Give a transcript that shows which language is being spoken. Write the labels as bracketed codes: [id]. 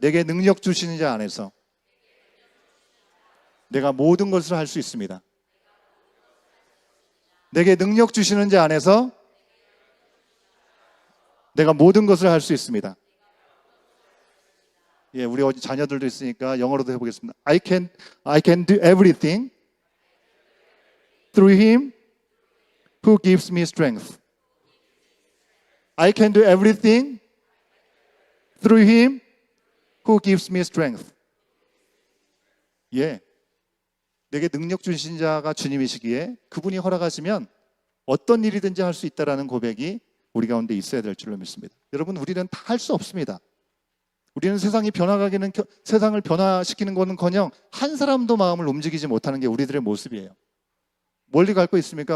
[ko] 내게 능력 주시는 자 안에서 내가 모든 것을 할 수 있습니다. 내게 능력 주시는 자 안에서 내가 모든 것을 할 수 있습니다. 예, 우리 어디 자녀들도 있으니까 영어로도 해보겠습니다. [en] I can do everything through Him who gives me strength. I can do everything through Him who gives me strength. [ko] 예, 내게 능력 주신 자가 주님이시기에 그분이 허락하시면 어떤 일이든지 할 수 있다라는 고백이 우리 가운데 있어야 될 줄로 믿습니다. 여러분, 우리는 다 할 수 없습니다. 우리는 세상이 변화가기는, 세상을 변화시키는 것은커녕 한 사람도 마음을 움직이지 못하는 게 우리들의 모습이에요. 멀리 갈 거 있습니까?